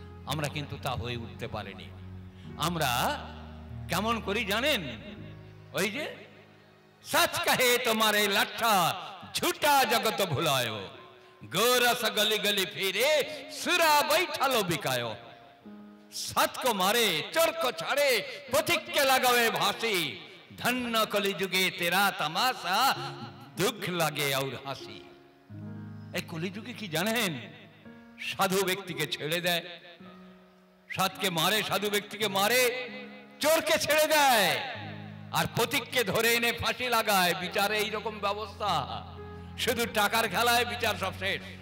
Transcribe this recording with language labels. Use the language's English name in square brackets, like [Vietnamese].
[Bangla] আমরা কিন্তু তা হয়ে উঠতে পারিনি। আমরা কেমন করি জানেন? ওই যে [Hindi] সচ কহে তোমারে লাঠা ঝুটা জগত ভুলায়, গোরস গলি গলি ফিরে সুরা বৈঠালো বিকায়। सत को मारे चोर को छाड़े पथिक के लगावे भासी, धन्य कली जुगे तेरा तमाशा दुख लगे और हासी। [Bangla] এই কলিযুগে কি জানেন? সাধু ব্যক্তিকে ছেড়ে দেয়, সৎকে মারে, সাধু ব্যক্তিকে মারে, চোরকে ছেড়ে দেয়, আর পথিককে ধরে এনে ফাঁসি লাগায়। বিচারে এইরকম ব্যবস্থা, শুধু টাকার খেলায় বিচার সব শেষ।